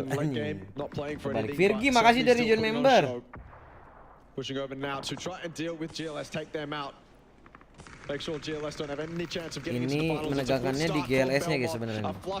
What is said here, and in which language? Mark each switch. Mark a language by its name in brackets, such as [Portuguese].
[Indonesian] Balik Virgi, makasih dari John member. [English] Pushing over now to try and deal with GLS, take them out. Make sure GLS don't have any chance of getting into the finals. [Indonesian] Ini menegangkannya di GLS-nya guys sebenarnya.